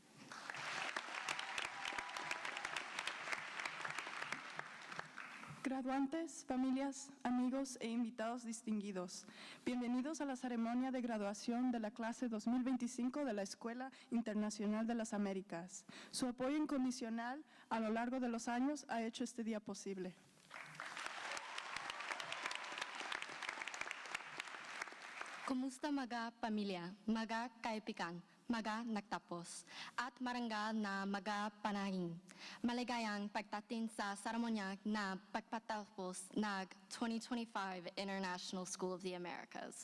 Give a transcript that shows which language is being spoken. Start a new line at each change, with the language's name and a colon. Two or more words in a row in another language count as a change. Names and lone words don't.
Spanish: Graduantes, familias, amigos e invitados distinguidos, bienvenidos a la ceremonia de graduación de la clase 2025 de la Escuela Internacional de las Américas. Su apoyo incondicional a lo largo de los años ha hecho este día posible.
Filipino: Kumusta mga pamilya, mga kaibigan, mga nagtapos, at marangal na mga panahing. Maligayang pagdating sa seremonya na pagpatapos ng 2025 International School of the Americas.